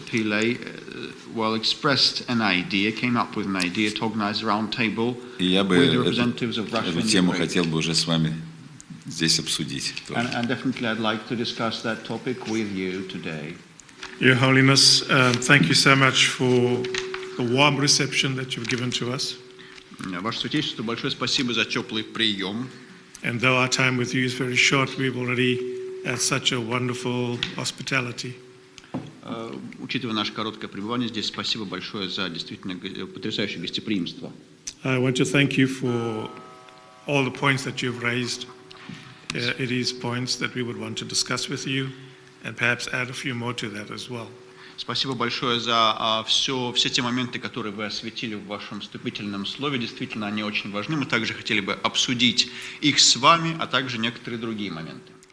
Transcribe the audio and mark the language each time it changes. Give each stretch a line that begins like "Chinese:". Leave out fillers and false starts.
English: Pillay, well expressed an idea, came up with an idea to organize a round table with the representatives of Russia and Ukraine.
Russian: Эту тему хотел бы уже с вами здесь обсудить.
English: And definitely I'd like to discuss that topic with you today. Your Holiness, thank you so much for the warm reception that you've given to us.
Russian: Ваше Святейшество, большое спасибо за теплый прием.
English: And though our time with you is very short, we've already had such a wonderful hospitality.
Russian: Учитывая наше короткое пребывание здесь, спасибо большое за действительно потрясающее гостеприимство.
English: I want to thank you for all the points that you've raised. It is points that we would want to discuss with you and perhaps add a few more to that as well.
Russian: Спасибо большое за все те моменты, которые вы осветили в вашем вступительном слове. Действительно, они очень важны. Мы также хотели бы обсудить их с вами, а также некоторые другие моменты.